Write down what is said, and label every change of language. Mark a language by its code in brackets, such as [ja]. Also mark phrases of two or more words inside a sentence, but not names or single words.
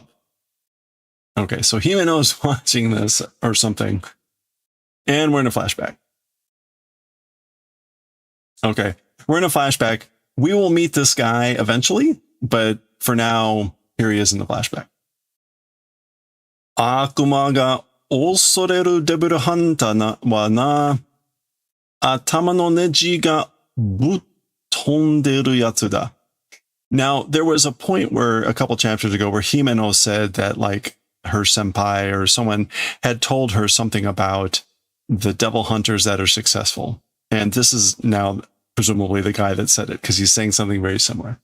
[en] Okay, so Himeno's watching this or something. And we're in a flashback. Okay, we're in a flashback. We will meet this guy eventually, but for now, here he is in the flashback. [ja] 悪魔が恐れる [en] devil hunter [ja] はな、頭のネジがぶっ飛んでるやつだ. [en] Now, there was a point where a couple chapters ago where Himeno said that like her senpai or someone had told her something about the devil hunters that are successful. And this is now presumably the guy that said it because he's saying something very similar.